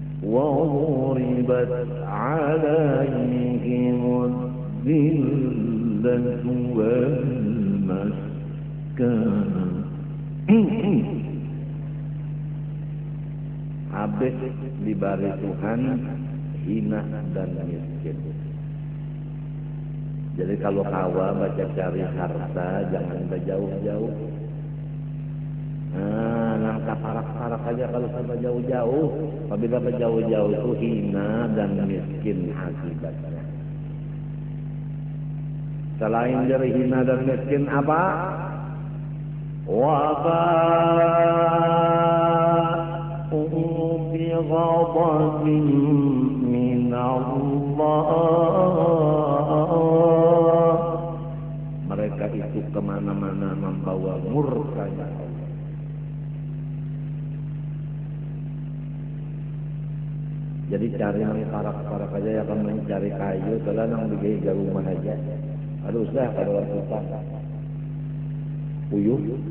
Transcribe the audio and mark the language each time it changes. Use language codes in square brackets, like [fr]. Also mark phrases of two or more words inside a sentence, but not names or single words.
[ar] وضربت عليهم الذلة والمسكنة. [bjn] Habis diberi Tuhan hina dan miskin. Jadi kalau kawa baca cari harta jangan berjauh-jauh. Langkah parak-parak aja kalau sampai jauh-jauh. Apabila berjauh-jauh itu hina dan miskin akibatnya. Selain dari hina dan miskin apa? [ar] وباءوا بغضب من الله. [bjn] Mereka itu kemana-mana membawa murkanya Allah. Jadi cari yang parak-parak aja ya, kan mencari kayu, kalau yang digagal rumah aja. Haruslah kalau hutan puyuh.